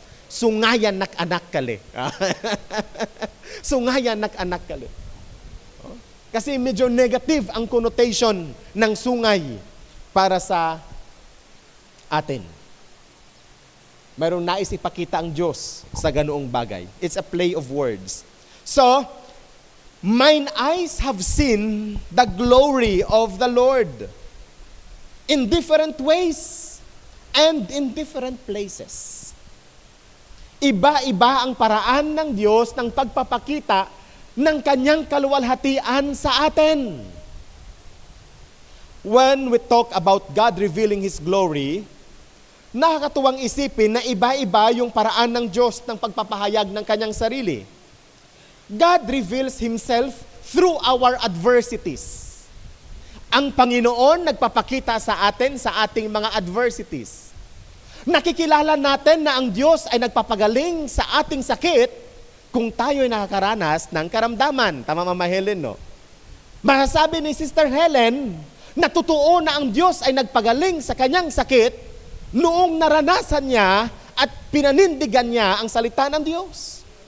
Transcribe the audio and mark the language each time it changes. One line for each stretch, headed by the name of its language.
Filipino: Sungayan nak anak kali. Sungayan nak anak kali. Kasi medyo negative ang connotation ng sungay para sa atin. Mayroong nais ipakita ang Diyos sa ganoong bagay.
English: It's a play of words. So, mine eyes have seen the glory of the Lord in different ways and in different places.
Filipino: Iba-iba ang paraan ng Diyos ng pagpapakita ng kanyang kaluwalhatian sa atin.
English: When we talk about God revealing His glory,
Filipino: nakakatuwang isipin na iba-iba yung paraan ng Diyos ng pagpapahayag ng kanyang sarili.
English: God reveals Himself through our adversities.
Filipino: Ang Panginoon nagpapakita sa atin sa ating mga adversities. Nakikilala natin na ang Diyos ay nagpapagaling sa ating sakit kung tayo ay nakakaranas ng karamdaman. Tama, Mama Helen, no? Masasabi ni Sister Helen na totoo na ang Diyos ay nagpagaling sa kanyang sakit noong naranasan niya at pinanindigan niya ang salita ng Diyos.